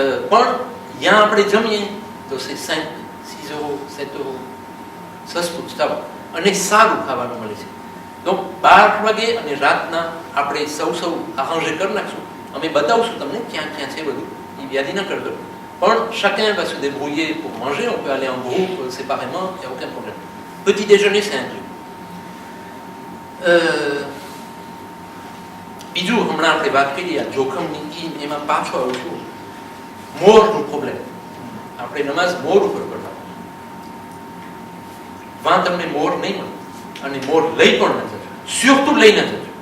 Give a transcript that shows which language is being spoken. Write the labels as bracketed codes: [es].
[gu] પણ ત્યાં આપણે જમીએ તો [fr] c'est 5, 6 euros, 7 euros [gu] સસ્તું જ થાવ અને સારું ખાવાનું મળે છે. donc 12 વાગે અને રાતના આપણે સૌ આરાંજે કરી નાખશું. અમે બતાવશું તમને ક્યાં છે બધું, એ વ્યાધિ ન કરતો. પણ [fr] chacun va se débrouiller pour manger. on peut aller en groupe séparément, il n'y a aucun problème. petit déjeuner c'est inclus. [gu] બીજું હમણાં આપણે વાત કરી આ જોખમની, એમાં પાછો આવું છું મોરનું પ્રોબ્લેમ. આપણે નમાઝ મોર ઉપર કરતા, વાં તમને મોર નહીં મળે અને મોર લઈ પણ ન જજો, surtout લઈ ન જજો.